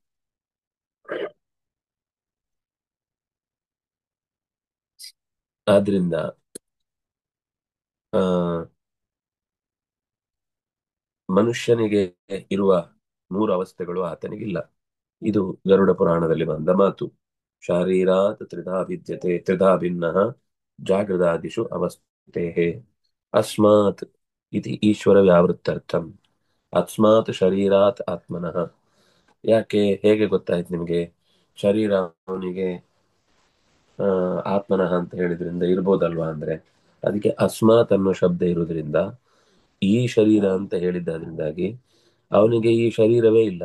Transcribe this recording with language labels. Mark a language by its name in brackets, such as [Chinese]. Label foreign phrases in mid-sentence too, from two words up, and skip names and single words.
[Kannada] ಆದ್ರಿಂದ ಆ ಮನುಷ್ಯನಿಗೆ ಇರುವ ಮೂರು ಅವಸ್ಥೆಗಳು ಆತನಿಗಿಲ್ಲ. ಇದು ಗರುಡ ಪುರಾಣದಲ್ಲಿ ಬಂದ ಮಾತು. [Sanskrit] ಶಾರೀರಾತ್ ತ್ರಿಧಾ ವಿದ್ಯತೆ ತ್ರಿಧಾ ಭಿನ್ನ ಜಾಗೃದಾದಿಷು ಅವಸ್ಥೆ ಅಸ್ಮಾತ್ ಇತಿ ಈಶ್ವರ ವ್ಯಾವೃತ್ತರ್ಥಂ ಅಸ್ಮಾತ್ ಶರೀರಾತ್ ಆತ್ಮನಃ. [Kannada] ಯಾಕೆ, ಹೇಗೆ ಗೊತ್ತಾಯ್ತು ನಿಮಗೆ? ಶರೀರ ಅವನಿಗೆ ಆತ್ಮನಃ ಅಂತ ಹೇಳಿದ್ರಿಂದ ಇರ್ಬೋದಲ್ವಾ ಅಂದ್ರೆ, ಅದಕ್ಕೆ ಅಸ್ಮಾತ್ ಅನ್ನೋ ಶಬ್ದ ಇರುವುದರಿಂದ ಈ ಶರೀರ ಅಂತ ಹೇಳಿದ್ದಾದ್ರಿಂದಾಗಿ ಅವನಿಗೆ ಈ ಶರೀರವೇ ಇಲ್ಲ.